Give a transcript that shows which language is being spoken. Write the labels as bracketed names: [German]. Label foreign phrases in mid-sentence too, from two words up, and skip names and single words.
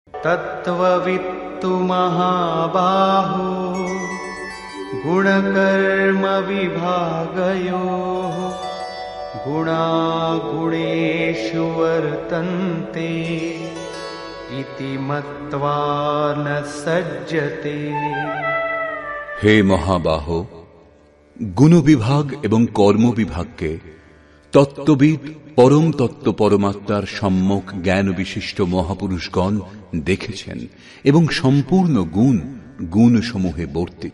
[Sanskrit] तत्त्ववित्तु महाबाहो गुणकर्म विभागयोः गुणागुणेषु वर्तन्ते इति मत्वा न सज्जते। [Bangla] হে মহাবাহ, গুণ বিভাগ এবং কর্ম বিভাগকে তত্ত্ববিদ পরম তত্ত্ব পরমাত্মার সম্যক জ্ঞান বিশিষ্ট মহাপুরুষগণ দেখেছেন এবং সম্পূর্ণ গুণ গুণসমূহে বর্তিত।